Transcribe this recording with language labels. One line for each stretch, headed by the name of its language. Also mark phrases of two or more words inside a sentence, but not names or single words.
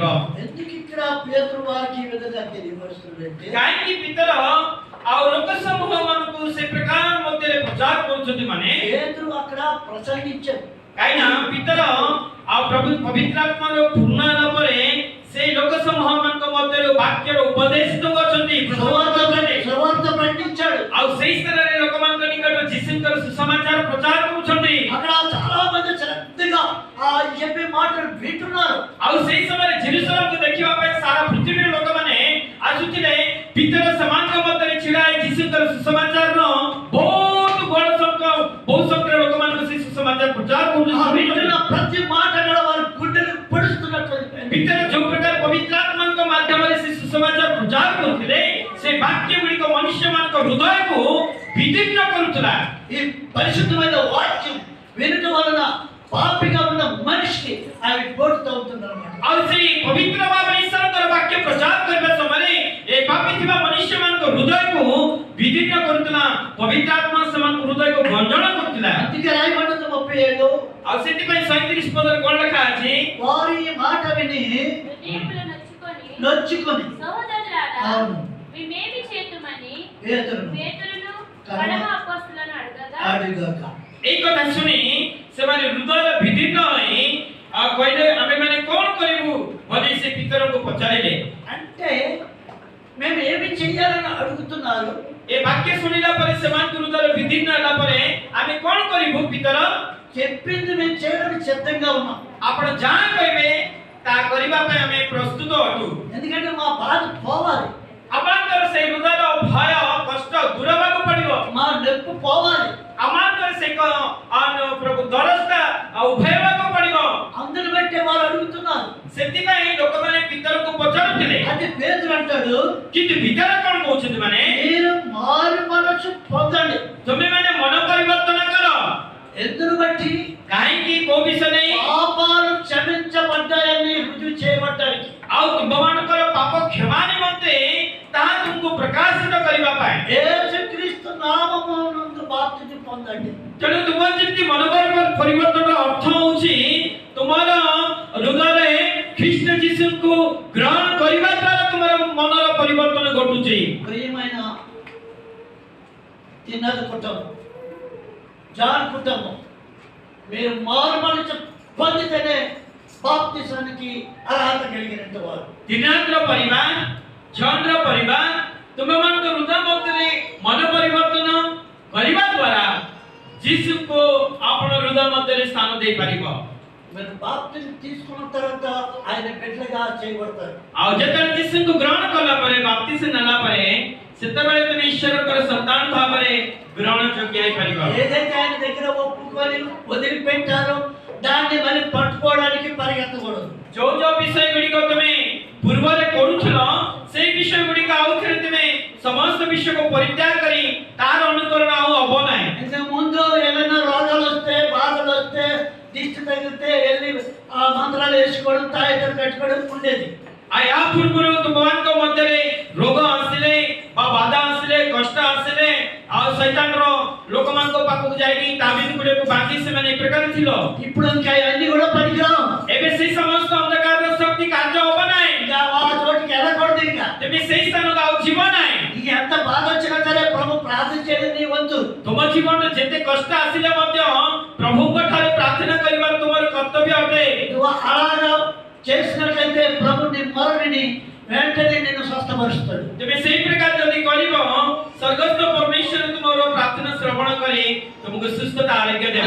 Telugu: ఎందుకు ఇక్కడ పేతురు వారికి ఈ విధంగా తెలియపరుస్తున్నాడంటే
Odia: କାହିଁକି ପିତର ଆଉ ଲୋକ ସମୂହ ମାନଙ୍କୁ ସେ ପ୍ରକାର ମଧ୍ୟରେ ପ୍ରଚାର କରୁଛନ୍ତି ମାନେ
Telugu: పేతురు అక్కడ ప్రసంగించాడు.
Odia: କାହିଁକି ନା ପିତର ଆଉ ପ୍ରଭୁ ପବିତ୍ର ଆତ୍ମାର ପୂର୍ଣ୍ଣ ହେଲା ପରେ ସେଇ ଲୋକ ସମୂହ ମାନଙ୍କ ମଧ୍ୟରେ ବାକ୍ୟର ଉପଦେଶ ଦେଉଛନ୍ତି,
Telugu: సువార్త ప్రకటించాడు.
Odia: ଆଉ ସେଇ ସ୍ଥାନରେ ଲୋକମାନଙ୍କ ନିକଟରେ ଯୀଶୁଙ୍କର ସୁସମାଚାର ପ୍ରଚାର କରୁଛନ୍ତି।
Telugu: అక్కడ చాలా మంది శ్రద్ధగా చెప్పే మాటలు వింటున్నారు.
Odia: ଆଉ ସେଇ ସମୟରେ ଜେରୁସାଲେମକୁ ଦେଖିବା ପାଇଁ ସାରା ପୃଥିବୀର ଲୋକମାନେ ଆସୁଥିଲେ। ପିତର ସେମାନଙ୍କ ମଧ୍ୟରେ ଛିଡ଼ା ହେଇ ଯୀଶୁଙ୍କର ସୁସମାଚାରର ବହୁତ ବଡ଼ ସଂଖ୍ୟାରେ ଲୋକମାନଙ୍କୁ ସେ ସୁସମାଚାର ପ୍ରଚାର କରୁଛନ୍ତି।
Telugu: వింటున్న ప్రతి మాట కూడా వారి గుండెలు పొడుస్తున్నట్టు
Odia: ପିତର ଯୋଉ ପ୍ରକାର ପବିତ୍ର ଆତ୍ମାଙ୍କ ମାଧ୍ୟମରେ ସେ ସୁସମାଚାର ପ୍ରଚାର କରୁଥିଲେ, ସେ ବାକ୍ୟ ଗୁଡ଼ିକ ମନୁଷ୍ୟମାନଙ୍କ ହୃଦୟକୁ ବିଦୀର୍ଣ୍ଣ କରୁଥିଲା।
Telugu: ఈ పరిశుద్ధమైన వాక్యం వినటం వలన పాపిగా ఉన్న మనిషికి అవి పోటు తగ్గుతున్నారు అన్నమాట.
Odia: ଆଉ ସେଇ ପବିତ୍ର ଭାବରେ ଈଶ୍ୱରଙ୍କର ବାକ୍ୟ ପ୍ରଚାର କରିବା ସମୟରେ ଏ ପାପୀ ଥିବା ମନୁଷ୍ୟମାନଙ୍କ ହୃଦୟକୁ ବିଦୀର୍ଣ୍ଣ କରୁଥିଲା, ପବିତ୍ର ଆତ୍ମା ସେମାନଙ୍କ ହୃଦୟକୁ ଭଞ୍ଜନ କରୁଥିଲା।
Telugu: అందుకే రాయబడ్డది 37
Odia: ଆଉ ସେଥିପାଇଁ 37 ପଦରେ କଣ ଲେଖା ଅଛି?
Telugu: వారు ఈ మాట విని హృదయములో నొచ్చుకొని నొచ్చుకొని సహోదరులారా అవును. మేమేమి చేతుమని పేతురును పేతురును పరమ అపొస్తలులను అడగగా అడుగక
Odia: ଏହି କଥା ଶୁଣି ସେମାନେ ହୃଦୟ ବିଦୀର୍ଣ୍ଣ ହୋଇ କହିଲେ ଆମେମାନେ କଣ କରିବୁ ବୋଲି ସେ ପିତରଙ୍କୁ ପଚାରିଲେ।
Telugu: అంటే మేము ఏమి చేయాలని అడుగుతున్నారు.
Odia: ଏ ବାକ୍ୟ ଶୁଣିଲା ପରେ ସେମାନଙ୍କ ହୃଦୟ ବିଦୀର୍ଣ୍ଣ ହେଲା ପରେ ଆମେ କଣ କରିବୁ ପିତର?
Telugu: చెప్పింది మేము చేయడానికి సిద్ధంగా ఉన్నాం.
Odia: ଆପଣ ଯାହା କହିବେ ତାହା କରିବା ପାଇଁ ଆମେ ପ୍ରସ୍ତୁତ ଅଟୁ।
Telugu: ఎందుకంటే మా బాధ పోవాలి,
Odia: ଆପଣଙ୍କର ସେଇ ହୃଦୟର ଭୟ କଷ୍ଟ ଦୂର ହେବାକୁ ପଡ଼ିବ,
Telugu: మా నొప్పి పోవాలి.
Odia: ଆମଙ୍କର ସେ ପ୍ରଭୁ ଦରଜଟା ଉଭେଇବାକୁ ପଡ଼ିବ।
Telugu: అందుని బట్టే వాళ్ళు అడుగుతున్నారు.
Odia: ସେଥିପାଇଁ ଲୋକମାନେ ପିତରଙ୍କୁ ପଚାରୁଥିଲେ।
Telugu: అది పేతురు అంటాడు,
Odia: କିନ୍ତୁ ପିତର କଣ କହୁଛନ୍ତି ମାନେ
Telugu: మీరు మారు మనసు పొందండి.
Odia: ତୁମେମାନେ ମନ ପରିବର୍ତ୍ତନ କର।
Telugu: ఎందును బట్టి
Odia: କାହିଁକି କୋଉ ବିଷୟ ନେଇ?
Telugu: పాపాలు క్షమించబడ్డాయని రుజువు చేయబడ్డానికి.
Odia: ଆଉ ତୁମମାନଙ୍କର ପାପ କ୍ଷମା ନିମନ୍ତେ ତାହା ତୁମକୁ ପ୍ରକାଶିତ କରିବା ପାଇଁ।
Telugu: యేసుక్రీస్తు నామమునందు బాప్తిస్మ పొందండి.
Odia: ତେଣୁ ତୁମର ଯେମିତି ମନୋଭାବ ପରିବର୍ତ୍ତନର ଅର୍ଥ ହେଉଛି ତୁମର ହୃଦୟରେ ଖ୍ରୀଷ୍ଟ ଯୀଶୁଙ୍କୁ ଗ୍ରହଣ କରିବା ଦ୍ୱାରା ତୁମର ମନର ପରିବର୍ତ୍ତନ ଘଟୁଛି।
Telugu: ప్రియమైన తిన్నది కుటుంబం, జాన్ కుటుంబం, మీరు మారు మనసు పొందితేనే బాప్తిసానికి అర్హత కలిగినంత వారు।
Odia: ଦିନାଙ୍କର ପରିବାର, ଜନ୍ର ପରିବାର ତୁମମାନଙ୍କ ହୃଦୟ ମଧ୍ୟରେ ମନ ପରିବର୍ତ୍ତନ କରିବା ଦ୍ୱାରା ଯୀଶୁଙ୍କୁ ଆପଣ ହୃଦୟ ମଧ୍ୟରେ ସ୍ଥାନ ଦେଇପାରିବ।
Telugu: మీరు బాప్తిస్మ తీసుకున్న తర్వాత ఆయన బిడ్డలుగా చేయబడతారు।
Odia: ଆଉ ଯେତେବେଳେ ଯୀଶୁଙ୍କୁ ଗ୍ରହଣ କଲା ପରେ ବାପ୍ତିସ୍ମ ନେଲା ପରେ ସେତେବେଳେ ତୁମେ ଈଶ୍ୱରଙ୍କର ସନ୍ତାନ ଭାବରେ ଗ୍ରହଣ ଯୋଗ୍ୟ ହେଇପାରିବ।
Telugu: ఏదైతే ఆయన దగ్గర ఒప్పుకొని వదిలిపెట్టారో దాన్ని మళ్ళీ పట్టుకోవడానికి పరిగెత్తకూడదు।
Odia: ଯୋଉ ଯୋଉ ବିଷୟ ଗୁଡ଼ିକ ତୁମେ ପୂର୍ବରେ କରୁଥିଲ ସେଇ ବିଷୟ ଗୁଡ଼ିକ ଆଉଥରେ ତୁମେ ସମସ୍ତ ବିଷୟକୁ ପରିତ୍ୟାଗ କରି ତାର ଅନୁକରଣ ଆଉ ହବ ନାହିଁ।
Telugu: ఇంతకు ముందు ఏమైనా రోగాలు వస్తే బాధలు వస్తే దిష్టి తగిలితే వెళ్ళి ఆ మంత్రాలు వేసుకోవడం తాయితలు పెట్టుకోవడం ఉండేది।
Odia: ଆଉ ୟା ପୂର୍ବରୁ ତୁମମାନଙ୍କ ମଧ୍ୟରେ ରୋଗ ଆସିଲେ ବା ବାଧା ଆସିଲେ କଷ୍ଟ ଆସିଲେ ଆଉ ଶୈତାନର ଲୋକମାନଙ୍କ ପାଖକୁ ଯାଇକି ତାବିଜ ଗୁଡ଼ିକୁ ବାନ୍ଧି ସେମାନେ ଏ ପ୍ରକାର ଥିଲ।
Telugu: ఇప్పుడు ఇంకా అవన్నీ కూడా పనికిరావు।
Odia: ଏବେ ସେଇ ସମସ୍ତ ଅନ୍ଧକାରର ଶକ୍ତି କାର୍ଯ୍ୟ ହବ ନାହିଁ।
Telugu: ఇంకా ఆ చోటికి వెళ్ళకూడదు। ఇంకా
Odia: ତେବେ ସେଇ ସ୍ଥାନକୁ ଆଉ ଯିବ ନାହିଁ।
Telugu: నీకు ఎంత బాధ వచ్చినా సరే ప్రభు ప్రార్థన చేయడం నీ వంతు।
Odia: ତୁମ ଜୀବନରେ ଯେତେ କଷ୍ଟ ଆସିଲେ ମଧ୍ୟ ପ୍ରଭୁଙ୍କ ଠାରେ ପ୍ରାର୍ଥନା କରିବା ତୁମର କର୍ତ୍ତବ୍ୟ ଅଟେ।
Telugu: నువ్వు అలాగా చేసినట్లయితే ప్రభు నీ మొరని వెంటనే నిన్ను స్వస్థపరుస్తాడు।
Odia: ତେବେ ସେଇ ପ୍ରକାର ଯଦି କରିବ ସ୍ୱର୍ଗସ୍ଥ ପରମେଶ୍ୱର ତୁମର ପ୍ରାର୍ଥନା ଶ୍ରବଣ କରି ତୁମକୁ ସୁସ୍ଥତା ଆରୋଗ୍ୟ ଦେବେ।